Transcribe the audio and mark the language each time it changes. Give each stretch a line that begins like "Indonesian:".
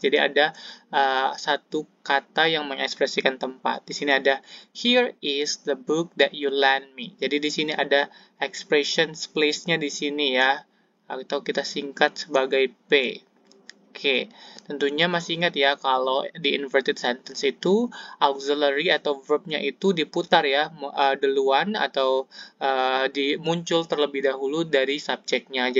Indonesian: Jadi ada satu kata yang mengekspresikan tempat. Di sini ada
English: here is the book that you lent me.
Indonesian: Jadi di sini ada expression place-nya di sini ya, atau kita singkat sebagai P. Oke, tentunya masih ingat ya kalau di inverted sentence itu auxiliary atau verbnya itu diputar ya duluan atau muncul terlebih dahulu dari subjeknya.